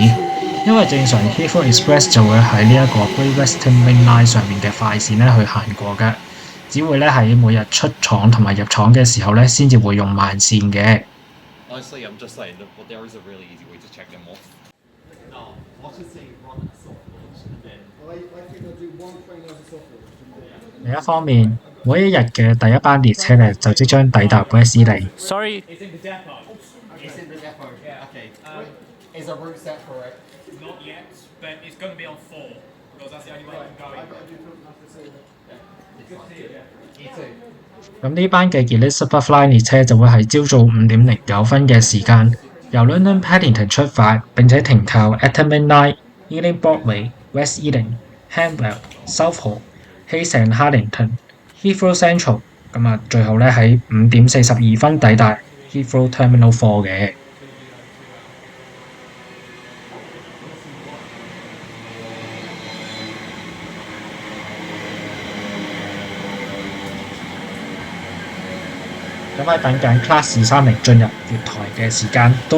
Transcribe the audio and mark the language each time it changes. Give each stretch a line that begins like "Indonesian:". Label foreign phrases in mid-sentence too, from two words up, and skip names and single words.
Cantonese: 因為正常 Heathrow Express 就會喺呢一個 Great Western Main Line 上面嘅快線咧去行過嘅，只會咧喺每日出廠同埋入廠嘅時候咧先至會用慢線嘅。另一方面，每一日嘅第一班列車咧就即將抵達 West Ealing。
English: Sorry. Not yet, but it's going to be on 4 because that's the only way you can go in.
Cantonese: 咁呢班嘅 Elizabeth Line 列車就會喺朝早5點09分嘅時間，由 London Paddington 出發，並且停靠 Acton Line、Ealing Broadway、West Ealing、Hanwell、Southall、Hayes and Harlington、Heathrow Central，咁啊，最後咧喺5點42分抵達 Heathrow Terminal 4嘅。咁喺等緊 Class 230進入月台嘅時間，都